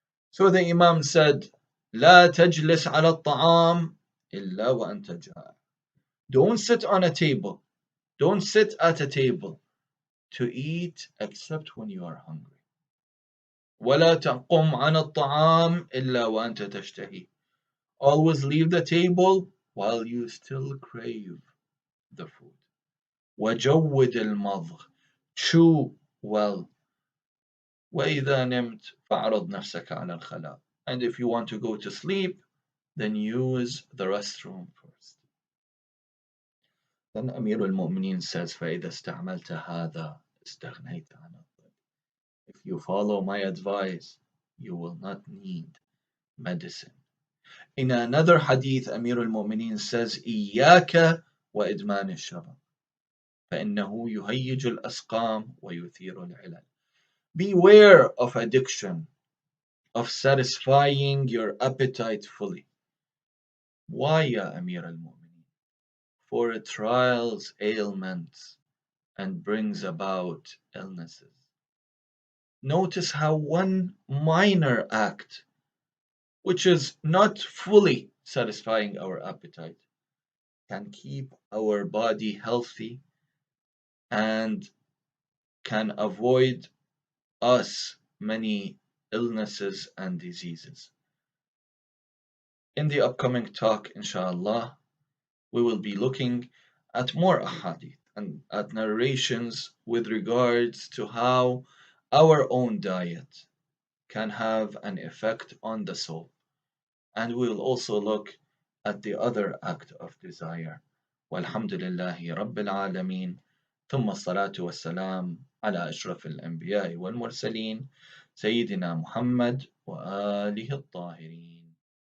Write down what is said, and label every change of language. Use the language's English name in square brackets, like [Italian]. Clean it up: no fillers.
[English] So the Imam said, [Arabic] لا تجلس على الطعام إلا وأنت جائع. [English] Don't sit on a table, don't sit at a table to eat except when you are hungry. [Arabic] ولا تقم عن الطعام إلا وأنت تشتهي. [English] Always leave the table while you still crave the food. [Arabic] وجود المضغ. [English] Chew well. [Arabic] وإذا نمت فاعرض نفسك على الخلاء. [English] And if you want to go to sleep, then use the restroom first. Then Amir al-Mu'mineen says, [Arabic] فإذا استعملت هذا استغنيت عن الطب. [English] If you follow my advice, you will not need medicine. In another hadith, Amir al-Mu'mineen says, [Arabic] إياك وإدمان الشراب فإنه يهيج الأسقام ويثير العلل. [English] Beware of addiction, of satisfying your appetite fully. Why, Ya Amir al-Mu'mineen? For it trials ailments and brings about illnesses. Notice how one minor act, which is not fully satisfying our appetite, can keep our body healthy and can avoid us many illnesses and diseases. In the upcoming talk, inshallah, we will be looking at more ahadith and at narrations with regards to how our own diet can have an effect on the soul. And we will also look at the other act of desire. [Arabic] والحمد لله رب العالمين ثم الصلاة والسلام على أشرف الأنبياء والمرسلين سيدنا محمد وآله الطاهرين.